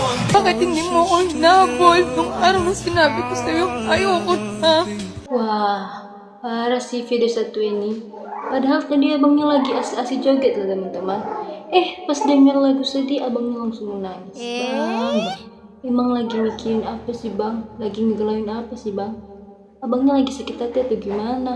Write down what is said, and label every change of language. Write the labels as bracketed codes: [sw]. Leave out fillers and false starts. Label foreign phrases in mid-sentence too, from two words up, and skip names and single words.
[tl] Bakit hindi mo ako hinabol nung araw na sinabi ko sa'yo ayoko na? [id] Wah, parah sih video satu ini. Padahal tadi abangnya lagi asik-asik joget loh teman-teman. Pas denger lagu sedih abangnya langsung menangis. Bang, emang lagi mikirin apa sih bang? Lagi ngegalauin apa sih bang? Abangnya lagi sakit hati atau gimana?